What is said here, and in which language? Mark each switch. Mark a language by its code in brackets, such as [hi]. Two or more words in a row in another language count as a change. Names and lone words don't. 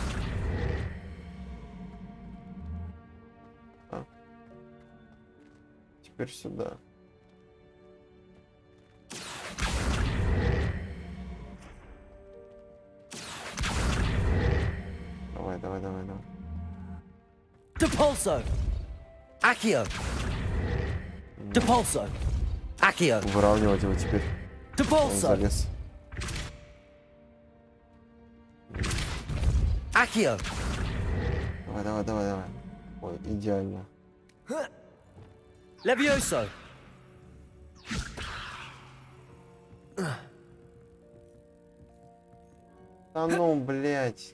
[ru] А? Теперь сюда. Давай. Depulso. Accio. Depulso. Accio. Выравнивать его теперь. Он Depulso. залез. Accio. Давай. Ой, идеально. Levioso. Да ну, блядь.